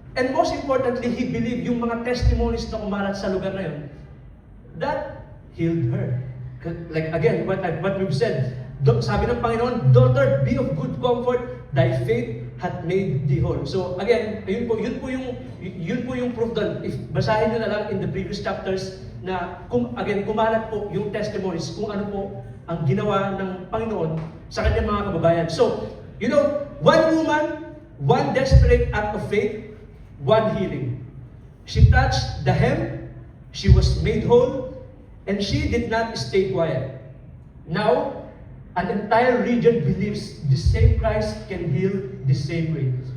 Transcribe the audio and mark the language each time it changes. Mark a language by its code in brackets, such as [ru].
[en] And most importantly, he believed [tl] yung mga testimonies na kumalat sa lugar na yun, [en] that healed her. Like again, what we've said, sabi ng Panginoon, "Daughter, be of good comfort, thy faith hath made thee whole." [tl] So again, yun po yung proof doon. If basahin nyo na lang [en] in the previous chapters [tl] na kumalat po yung testimonies kung ano po ang ginawa ng Panginoon sa kanyang mga kababayan. [en] So, one woman, one desperate act of faith, one healing. She touched the hem, she was made whole, and she did not stay quiet. Now, an entire region believes the same Christ can heal the same way.